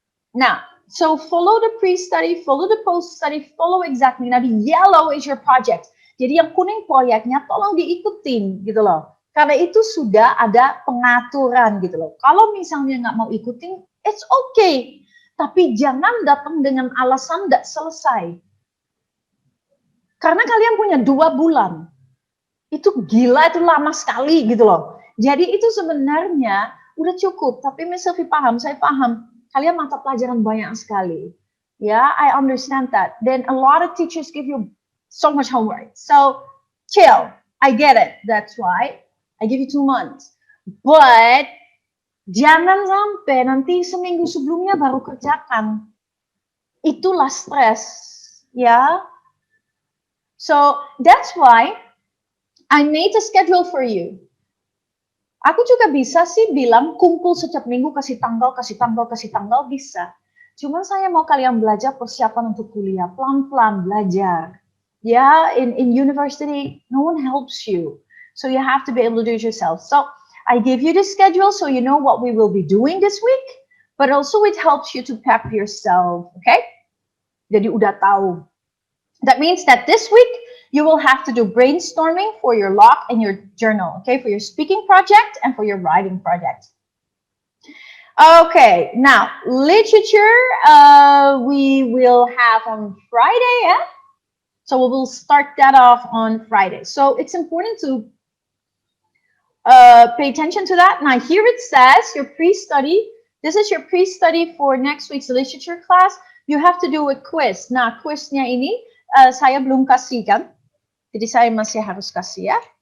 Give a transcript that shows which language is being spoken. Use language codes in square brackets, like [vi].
[en] Now, so follow the pre-study, follow the post-study, follow exactly. Now the yellow is your project. [id] Jadi yang kuning proyeknya tolong diikutin gitu loh. Karena itu sudah ada pengaturan gitu loh. Kalau misalnya nggak mau ikutin, [en] it's okay. [id] Tapi jangan datang dengan alasan nggak selesai. Karena kalian punya 2 bulan. Itu gila, itu lama sekali gitu loh. Jadi itu sebenarnya udah cukup. Tapi Miss Sylvie paham, saya paham. Kalian mata pelajaran banyak sekali. [en] Yeah, I understand that. Then a lot of teachers give you so much homework. So chill. I get it. That's why I give you 2 months. [id] But jangan sampai nanti seminggu sebelumnya baru kerjakan. Itulah stres. Ya. [en] So that's why I made a schedule for you. [id] Aku juga bisa sih bilang kumpul setiap minggu kasih tanggal, kasih tanggal, kasih tanggal bisa. Cuma saya mau kalian belajar persiapan untuk kuliah, pelan-pelan belajar. [en] Yeah, in university, no one helps you. So you have to be able to do it yourself. So I give you the schedule so you know what we will be doing this week, but also it helps you to prep yourself, okay? [id] Jadi udah tahu. [en] That means that this week you will have to do brainstorming for your log and your journal, okay, for your speaking project and for your writing project. Okay, now literature we will have on Friday, yeah? So we will start that off on Friday. So it's important to pay attention to that. Now here it says your pre-study. This is your pre-study for next week's literature class. You have to do a quiz. [id] Nah, quiznya ini saya belum kasih kan. Jadi saya masih harus kasih ya.